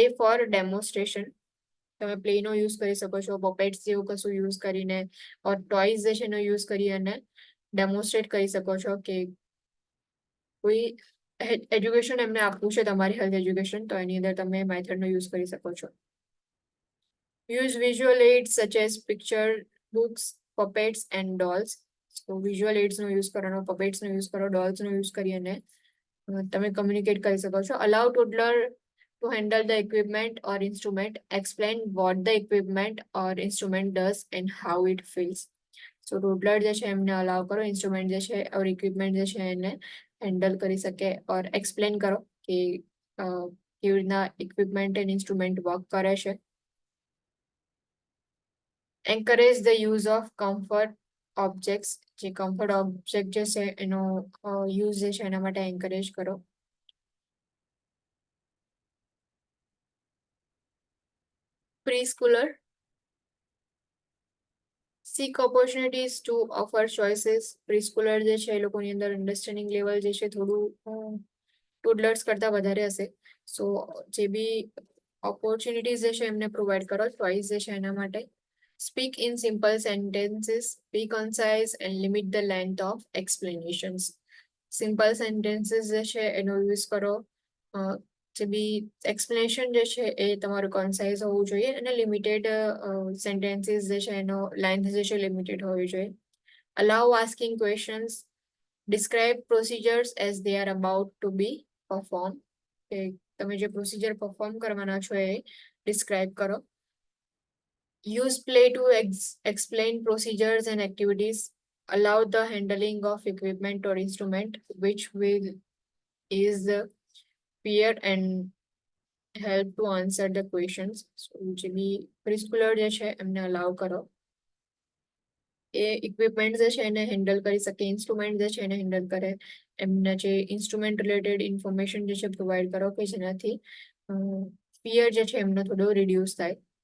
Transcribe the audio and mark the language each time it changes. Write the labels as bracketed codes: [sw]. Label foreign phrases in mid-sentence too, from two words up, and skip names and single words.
[en] use play for demonstration. [gu] તમે પ્લેનો યુઝ કરી શકો છો, પપેટ્સ જેવું કશું યુઝ કરીને, ઓર ટોયઝ જે છે એનો યુઝ કરી અને ડેમોન્સ્ટ્રેટ કરી શકો છો કે કોઈ એજ્યુકેશન એમને આપવું છે, તમારી [en] health education, [gu] તો એની અંદર તમે મેથડનો યુઝ કરી શકો છો. [en] Use visual aids such as picture books, puppets and dolls. So visual aids [gu] નો યુઝ કરવાનો, puppets નો યુઝ કરો, dolls નો યુઝ કરી અને તમે કમ્યુનિકેટ કરી શકો છો. [en] Allow toddler to handle the equipment or instrument. Explain what the equipment or instrument does and how it feels. So toddler [gu] જે છે એમને અલાવ કરો, ઇન્સ્ટ્રુમેન્ટ જે છે [en] or equipment [gu] જે છે એને હેન્ડલ કરી શકે [en] or explain [gu] કરો કે કેવી રીતના [en] equipment and instrument work [gu] કરે છે. [en] Encourage the use of comfort objects. [gu] જે [en] comfort object [gu] જે છે એનો યુઝ જે છે એના માટે એન્કરેજ કરો. [en] Preschooler. Seek opportunities to offer choices. [gu] Preschooler જે છે એ લોકોની અંદર [en] understanding level [gu] જે છે થોડું toddlers કરતા વધારે હશે. સો જે બી ઓપોર્ચ્યુનિટીઝ જે છે એમને પ્રોવાઈડ કરો, ચોઇસ જે છે એના માટે. [en] Speak in simple sentences, be concise and limit the length of explanations. Simple sentences [gu] જે છે એનો યુઝ કરો. જે બી એક્સપ્લેનેશન જે છે એ તમારું કોન્સાઇઝ હોવું જોઈએ અને [en] limited sentences [gu] જે છે એનો લેન્થ જે છે લિમિટેડ હોવી જોઈએ. [en] Allow asking questions. Describe procedures as they are about to be performed. [gu] તમે જે [en] procedure perform [gu] કરવાના છો એ ડિસ્ક્રાઇબ કરો. [en] Use play to explain procedures and activities. Allow the handling of equipment or instrument which will ease the fear and help to answer the questions. [gu] So જે બી preschooler જે છે એમને allow કરો. એ ઇક્વિપમેન્ટ જે છે એને હેન્ડલ કરી શકે, ઇન્સ્ટ્રુમેન્ટ જે છે એને હેન્ડલ કરે, એમના જે [en] instrument related information [gu] જે છે પ્રોવાઈડ કરો કે જેનાથી ફિયર જે છે એમનો થોડો રિડ્યુસ થાય.